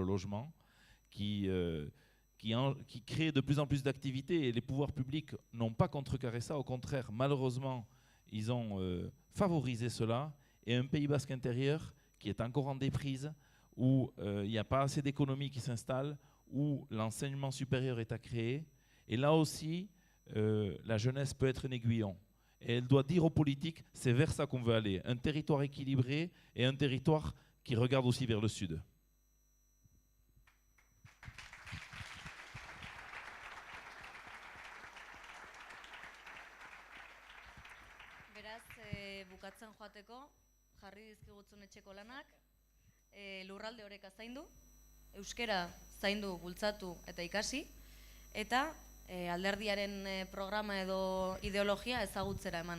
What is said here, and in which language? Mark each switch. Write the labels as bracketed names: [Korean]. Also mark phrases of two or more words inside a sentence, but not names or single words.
[French] logement, qui crée de plus en plus d'activités, et les pouvoirs publics n'ont pas contrecarré ça, au contraire, malheureusement, ils ont favorisé cela, et un Pays Basque intérieur qui est encore en déprise, où il n'y a pas assez d'économies qui s'installent, où l'enseignement supérieur est à créer, et là aussi, la jeunesse peut être un aiguillon. Et elle doit dire aux politiques, c'est vers ça qu'on veut aller. Un territoire équilibré et un territoire qui regarde aussi vers le sud. [Basque] Beraz, bukatzen joateko, jarri dizkigutzun etxeko lanak, lurralde oreka zaindu, euskera zaindu, bultzatu eta ikasi, eta alderdiaren programa edo ideologia ezagutzera eman.